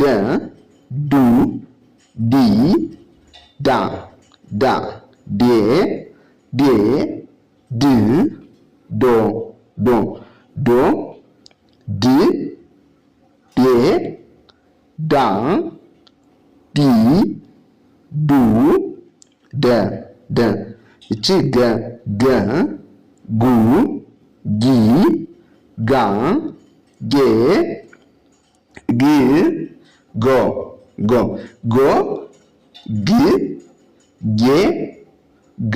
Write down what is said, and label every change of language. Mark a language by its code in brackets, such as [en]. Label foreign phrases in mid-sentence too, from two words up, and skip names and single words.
[am] ዱ ዲ ዳ ዳ ዴ ዴ ድ ዶ ዶ ዶ ድ ዴ ዳ ዲ ዱ ደ ደ እቺ ገ ገ ጉ ጊ ጋ ጌ ግ ጎ ጎ ጎ ግ ጌ ጋ